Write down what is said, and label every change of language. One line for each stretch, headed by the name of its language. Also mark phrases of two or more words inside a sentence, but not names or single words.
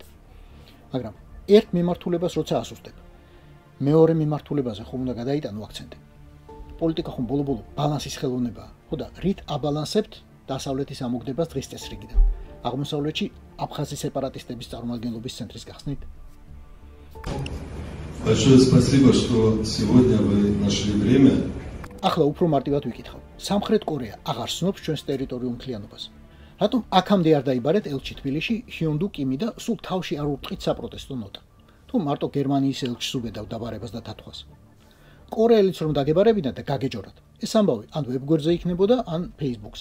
Georgian: მაგრამ ერთ მიმართულებას როცა ასუსტებ, მეორე მიმართულებაზე ხომ უნდა გადაიტანო აქცენტი. პოლიტიკა ხომ ბოლო-ბოლო ბალანსის ხელოვნებაა. ხო და რით აბალანსებთ დასავლეთის ამოგდებას დღის წესრიგიდან? აღმოსავლეთში აფხაზის სეპარატისტების წარმომადგენლობის ცენტრის გახსნით?
Russian: Большое спасибо, что сегодня вы нашли время.
Georgian: ახლა უფრო მარტივად ვიკითხავ. სამხრეთ კორეა აღარ სნობს ჩვენს ტერიტორიულ მთლიანობას. რატომ აქამდე არ დაიბარეთ ელჩი თბილისში ჰიონ დუ კიმი და სულ თავში არ ურტყით საპროტესტო ნოტა? თუ მარტო გერმანიის ელჩს უბედავ დაბარებას და დათხვას. კორეელიც რომ დაგებარებინათ და გაგეჯორათ, ეს ამბავი ან ვებგვერდზე იქნებოდა, ან Facebook-ზე.